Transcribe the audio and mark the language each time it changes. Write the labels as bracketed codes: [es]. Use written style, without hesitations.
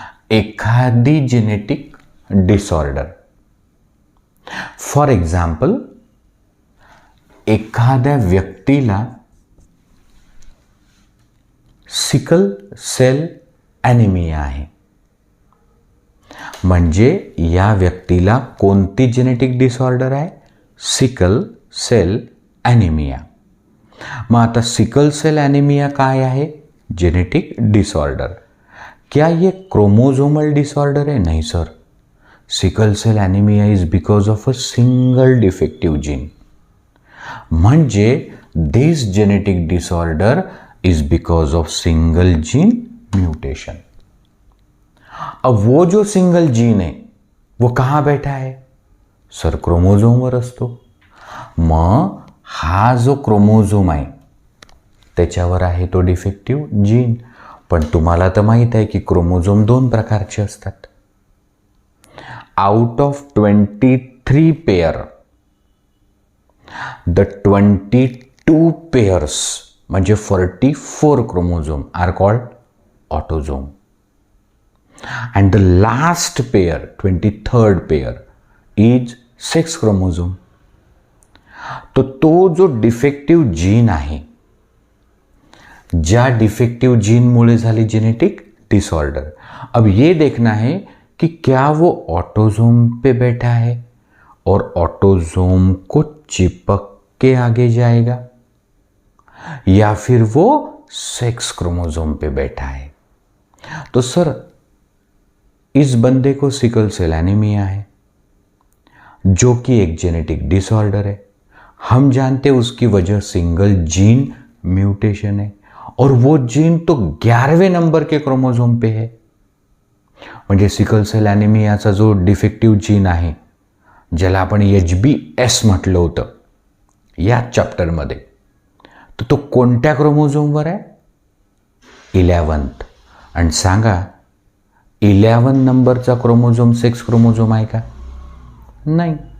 [mr] एखादी genetic disorder, for example एखाद्या व्यक्तीला सिकल सेल ॲनिमिया आहे, म्हणजे या व्यक्तीला कोणती जेनेटिक डिसऑर्डर आहे? Sickle sale anaemia. मग आता सिकल सेल ॲनिमिया काय आहे? Genetic disorder. [hi] क्या ये क्रोमोसोमल डिसऑर्डर है? नहीं sir. [en] Sickle cell anaemia is because of a single defective gene. म्हणजे this genetic disorder is because of single gene mutation. [hi] अब वो जो सिंगल जीन है वो कहाँ बैठा है? [mr] सर क्रोमोझोमवर असतो. मग हा जो क्रोमोझोम आहे त्याच्यावर आहे तो डिफेक्टिव्ह जीन. पण तुम्हाला तर माहीत आहे की क्रोमोझोम 2 प्रकारचे असतात. [en] Out of 23 pair, the 22 pairs म्हणजे 44 chromosome are called autosome. And the last pair, 23rd pair, is sex chromosome. [mr] तो जो डिफेक्टिव्ह जीन आहे, ज्या डिफेक्टिव्ह जीनमुळे झाली जेनेटिक डिसऑर्डर, [hi] अब ये देखना है कि क्या वो ऑटोझोम पे बैठा है और ऑटोझोम को चिपक के आगे जाएगा, या फिर वो सेक्स क्रोमोझोम पे बैठा है. तो सर इस बंदे को सिकल सेल एनीमिया है, जो कि एक जेनेटिक डिसऑर्डर है. हम जानते हैं उसकी वजह सिंगल जीन म्यूटेशन है, और वो जीन तो 11वें नंबर के क्रोमोझोम पे है. [mr] म्हणजे सिकल सेल ॲनिमियाचा जो डिफेक्टिव्ह जीन आहे, ज्याला आपण HBS म्हटलं होतं या चॅप्टरमध्ये, तर तो कोणत्या क्रोमोझोमवर आहे? [en] 11th. [mr] आणि सांगा 11 नंबरचा क्रोमोझोम सेक्स क्रोमोझोम आहे का? नाही.